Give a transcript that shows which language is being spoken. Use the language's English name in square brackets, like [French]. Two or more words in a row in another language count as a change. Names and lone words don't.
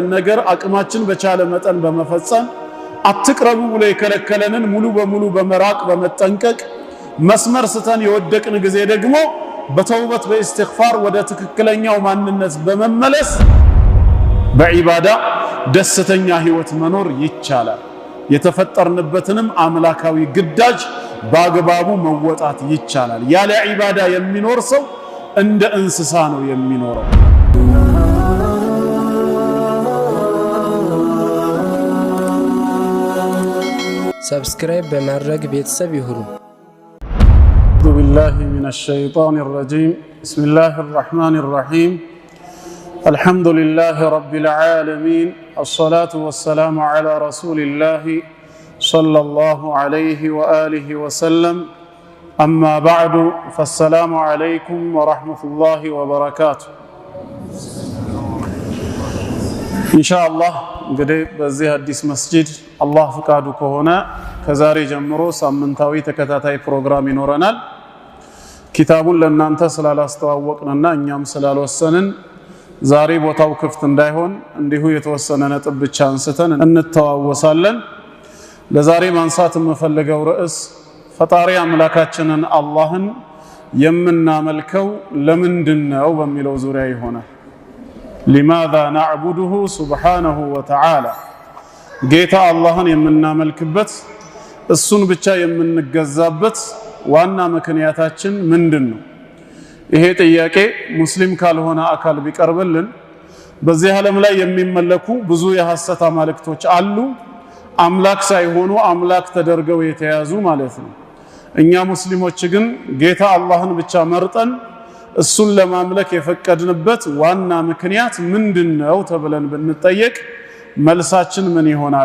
[Amharic] ነገር አቅማችን በቻለ መጠን በመፈጸም አትቅረቡ ብሎ የከለከለንን ሙሉ በሙሉ በመራቅ በመጠንቀቅ መስመር ስተን የወደቅን ጊዜ ደግሞ በተውበት በእስትግፋር ወደ ትክክለኛው ማንነት በመመለስ በዒባዳ ደስተኛ ህይወት መኖር ይቻላል። የተፈጠርንበትንም አምላካዊ ግዳጅ በአግባቡ መወጣት ይቻላል። ያለ ዒባዳ የሚኖር ሰው እንደ እንስሳ ነው የሚኖረው። ሰብስክራይብ በማድረግ ቤተሰብ ይሁኑ። [Arabic] أعوذ بالله من الشيطان الرجيم بسم الله الرحمن الرحيم الحمد لله رب العالمين الصلاة والسلام على رسول الله صلى الله عليه وآله وسلم أما بعد فالسلام عليكم ورحمة الله وبركاته إن شاء الله [Amharic] እንግዲህ በዚህ አዲስ መስጂድ አላህ ፍቃዱ ከሆነ ከዛሬ ጀምሮ ሳምንታዊ ተከታታይ ፕሮግራም ይኖረናል። ኪታቡን ለእናንተ ስላላስተዋወቅንና እኛም ስላልወሰንን ዛሬ ቦታው ክፍት እንዳይሆን እንዲሁ የተወሰነ ነጥብ ብቻ አንስተን እንተዋወሳለን። ለዛሬ ማንሳት የምፈልገው ርዕስ ፈጣሪ አምላካችንን አላህን የምናመልከው ለምንድነው በሚለው ዙሪያ ይሆናል። [Arabic] لماذا نعبده سبحانه وتعالى [Amharic] ጌታ አላህን የምናመልክበት እሱን ብቻ የምንገዛበት ዋና ምክንያታችን ምንድነው? ይሄ ጥያቄ ሙስሊም ካልሆነ አካል ቢቀርብልን በዚህ ዓለም ላይ የሚመለኩ ብዙ የሐሰት አማልክቶች አሉ። አምላክ ሳይሆኑ አምላክ ተደርገው የተያዙ ማለት ነው። እኛ ሙስሊሞች ግን ጌታ አላህን ብቻ መርጠን እሱን ለማምለክ የፈቀድንበት ዋና ምክንያት ምንድነው ተብለን ብንጠየቅ መልሳችን ምን ይሆናል?